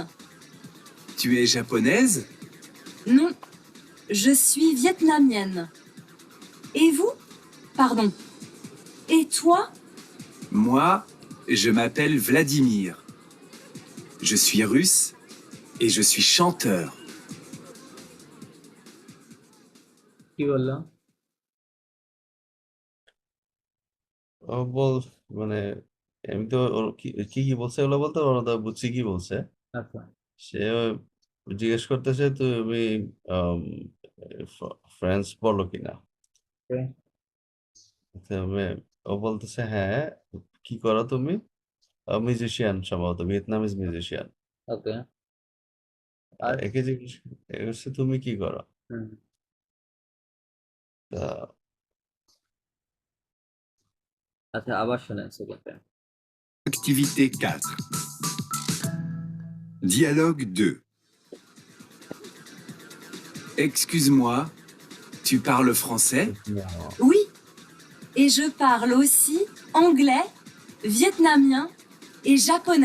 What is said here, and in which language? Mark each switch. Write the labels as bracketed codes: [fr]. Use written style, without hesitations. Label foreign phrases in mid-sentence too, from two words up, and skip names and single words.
[fr] Tu es japonaise? Non, je suis vietnamienne. Et vous? Pardon. Et toi? Moi, je m'appelle Vladimir. Je suis russe et je suis chanteur. [bn] কি বললো, ও বল মানে আমি তো ওর কি কি কি বলছে ওগুলো বলতে ওরা তো বুঝছি কি বলছে আচ্ছা সে জিজ্ঞেস করতেছে তুমি ফ্রেঞ্চ বলো কিনা [en] okay, [bn] তবে ও বলতেছে হ্যাঁ কি করো তুমি মিউজিশিয়ান সম্ভবত ভিয়েতনামিজ মিউজিশিয়ান ওকে, আর একে জিজ্ঞেস করছে তুমি কি করো হুম, তা আচ্ছা আবার শোনেন সেকেন্ডটা, [fr] Activité 4. Dialogue 2. Excuse-moi, tu parles français? Oui, et je parle aussi anglais, vietnamien et japonais.